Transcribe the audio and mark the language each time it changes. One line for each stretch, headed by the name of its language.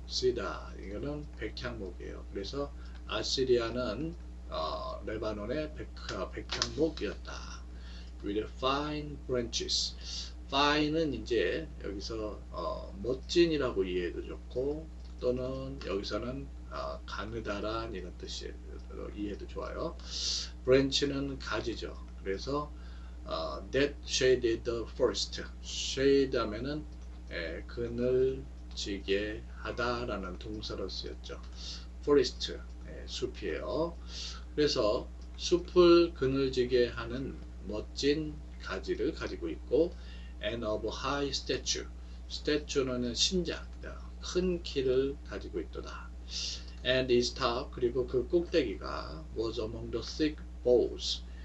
Korean: cedar, 이거는 백향목이에요. 그래서 아시리아는 레바논의 백향목이었다.
English: With fine branches.
Korean: fine은 이제 여기서 멋진이라고 이해해도 좋고 또는 여기서는 가느다란 이런 뜻으로 이해도 좋아요. branch는 가지죠. 그래서
English: that shaded the forest.
Korean: shade 하면은 그늘지게 하다라는 동사로 쓰였죠. forest, 숲이에요. 그래서 숲을 그늘지게 하는 멋진 가지를 가지고 있고
English: and of high stature.
Korean: statue는 신장, 큰 키를 가지고 있도다.
English: and its top,
Korean: 그리고 그 꼭대기가
English: was among the thick boughs.